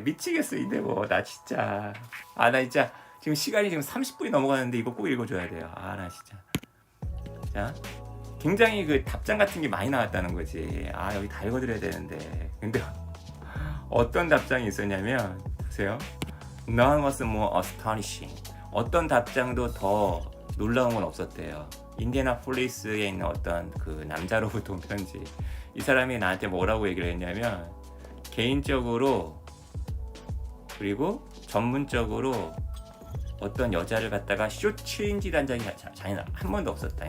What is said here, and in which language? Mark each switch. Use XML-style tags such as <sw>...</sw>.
<ko>미치겠어 이데 뭐 나 진짜. 아 나 진짜 지금 시간이 지금 30분이 넘어가는데 이거 꼭 읽어줘야 돼요. 아 나 진짜. 자, 굉장히 그 답장 같은 게 많이 나왔다는 거지. 아 여기 다 읽어드려야 되는데. 근데 어떤 답장이 있었냐면 보세요.</ko> <en>None was more astonishing.</en> <ko>어떤 답장도 더 놀라운 건 없었대요. 인디애나폴리스에 있는 어떤 그 남자로부터 온 편지. 이 사람이 나한테 뭐라고 얘기를 했냐면 개인적으로 그리고 전문적으로 어떤 여자를 갖다가 쇼트인지 한 적이 자기는 한 번도 없었다.</ko>